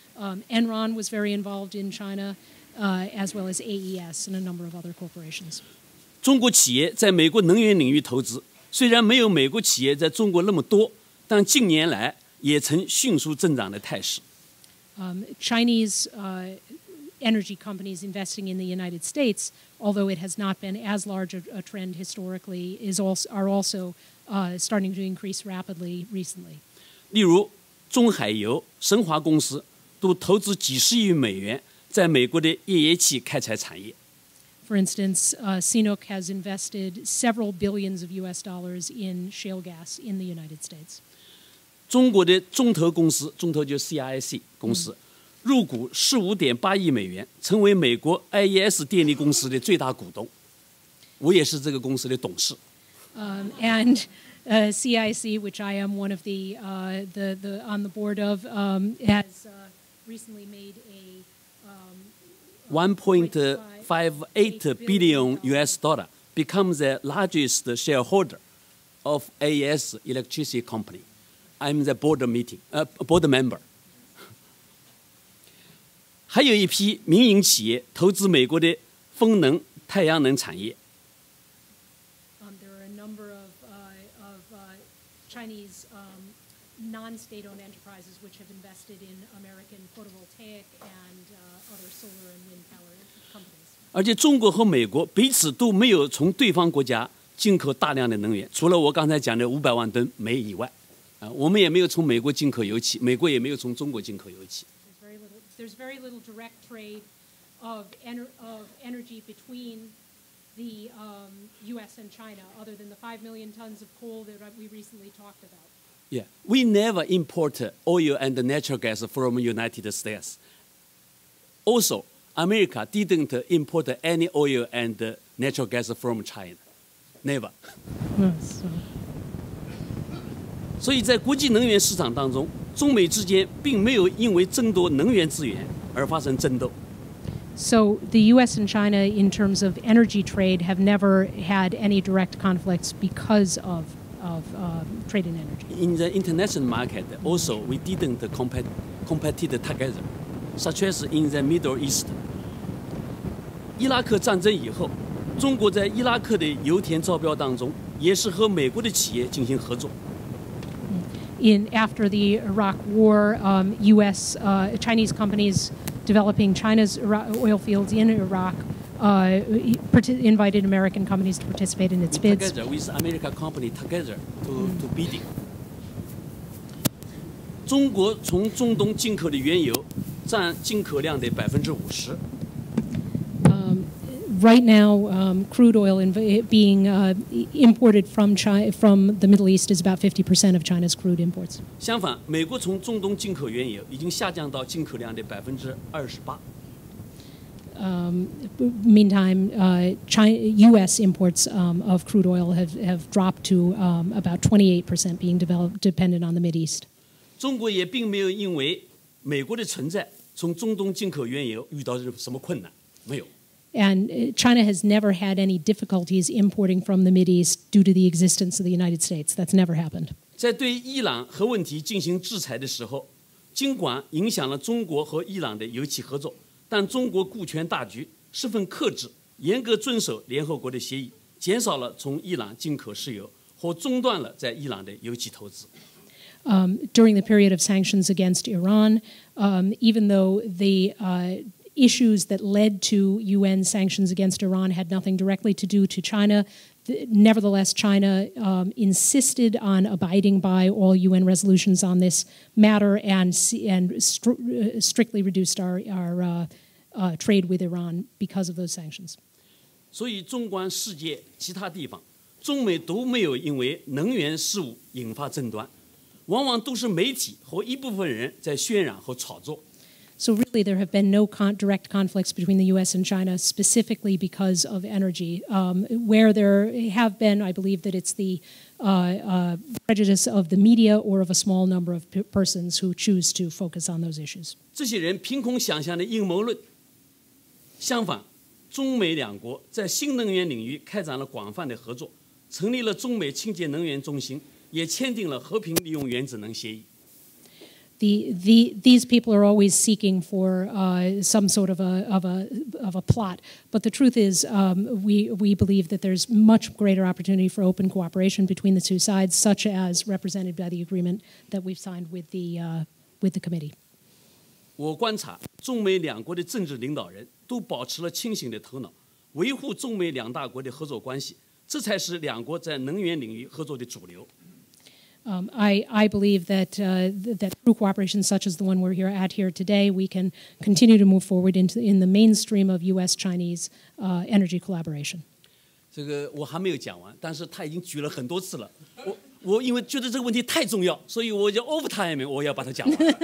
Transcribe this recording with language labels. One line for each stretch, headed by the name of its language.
English: Enron was very involved in China, as well as AES and a number of other corporations.
Chinese: 中国企业在美国能源领域投资，虽然没有美国企业在中国那么多，但近年来也呈迅速增长的态势。
English: Chinese energy companies investing in the United States, although it has not been as large a trend historically, are also starting to increase rapidly recently.
Chinese: 例如，中海油、神华公司都投资几十亿美元在美国的页岩气开采产业。
English: For instance, CNOOC has invested several billions of U.S. dollars in shale gas in the United States.
Chinese: 中国的中投公司，中投就是 CIC 公司，入股15.8亿美元，成为美国 AES 电力公司的最大股东。我也是这个公司的董事。
English: And CIC, which I am one of the on the board of, has recently made a 1.58 billion US dollar, becomes the largest shareholder of AES Electricity Company. I'm the board member.
Chinese: 还有一批民营企业投资美国的风能、太阳能产业。
English: There are a number of Chinese non-state-owned enterprises which have invested in American photovoltaic and other solar and wind power companies.
Chinese: 而且中国和美国彼此都没有从对方国家进口大量的能源，除了我刚才讲的500万吨煤以外。我们也没有从美国进口油气，美国也没有从中国进口油气。
English: There's very little direct trade of energy between the U.S. and China, other than the 5 million tons of coal that we recently talked about. Yeah, we never import oil and natural gas from the United States. Also, America didn't import any oil and natural gas from China. Never.
Chinese: 所以在国际能源市场当中，中美之间并没有因为争夺能源资源而发生争斗。
English: So the U.S. and China, in terms of energy trade, have never had any direct conflicts because of trade in energy. In the international market, also we didn't compete together, such as in the Middle East.
Chinese: 伊拉克战争以后，中国在伊拉克的油田招标当中，也是和美国的企业进行合作。
English: After the Iraq War, Chinese companies developing China's oil fields in Iraq invited American companies to participate in its bids. Together with American company together to bidding.
Chinese: 中国从中东进口的原油占进口量的50%。
English: Right now, crude oil being imported from the Middle East is about 50% of China's crude imports.
Chinese: 相反，美国从中东进口原油已经下降到进口量的28%。
English: Meantime, U.S. imports of crude oil have dropped to about 28%, being dependent on the Mideast.
Chinese: 中国也并没有因为美国的存在，从中东进口原油遇到什么困难，没有。
English: And China has never had any difficulties importing from the Mideast due to the existence of the United States. That's never happened.
Chinese: 在对伊朗核问题进行制裁的时候，尽管影响了中国和伊朗的油气合作，但中国顾全大局，十分克制，严格遵守联合国的协议，减少了从伊朗进口石油或中断了在伊朗的油气投资。
English: During the period of sanctions against Iran, even though the issues that led to UN sanctions against Iran had nothing directly to do to China, nevertheless, China insisted on abiding by all UN resolutions on this matter and strictly reduced our trade with Iran because of those sanctions.
Chinese: 所以，纵观世界其他地方，中美都没有因为能源事务引发争端，往往都是媒体和一部分人在渲染和炒作。
English: So really, there have been no direct conflicts between the U.S. and China specifically because of energy. Where there have been, I believe that it's the prejudice of the media or of a small number of persons who choose to focus on those issues.
Chinese: 这些人凭空想象的阴谋论。相反，中美两国在新能源领域开展了广泛的合作，成立了中美清洁能源中心，也签订了和平利用原子能协议。
English: These people are always seeking for some sort of a plot, but the truth is, we believe that there's much greater opportunity for open cooperation between the two sides, such as represented by the agreement that we've signed with the committee.
Chinese: 我观察，中美两国的政治领导人都保持了清醒的头脑，维护中美两大国的合作关系，这才是两国在能源领域合作的主流。
English: I believe that through cooperation such as the one we're at here today, we can continue to move forward in the mainstream of U.S.-Chinese energy collaboration.
Chinese: 这个我还没有讲完，但是他已经举了很多次了。我因为觉得这个问题太重要，所以我就 overtime， 我要把它讲完。